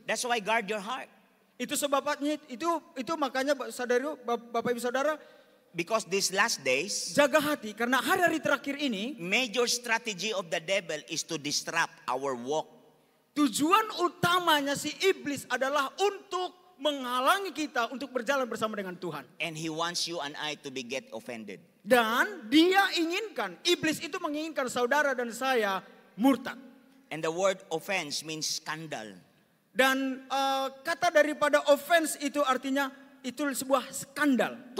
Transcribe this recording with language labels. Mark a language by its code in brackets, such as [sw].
[en] That's why guard your heart. [id] Itu sebabnya itu makanya saudara, Bapak Ibu Saudara, [en] Because these last days, [id] jaga hati karena hari-hari terakhir ini [en] major strategy of the devil is to disrupt our walk. [id] tujuan utamanya si iblis adalah untuk menghalangi kita untuk berjalan bersama dengan Tuhan. [en] And he wants you and I to get offended. [id] Dan dia inginkan, iblis itu menginginkan saudara dan saya murtad. [en] And the word offense means scandal. [id] Dan kata daripada offense itu artinya itu sebuah skandal.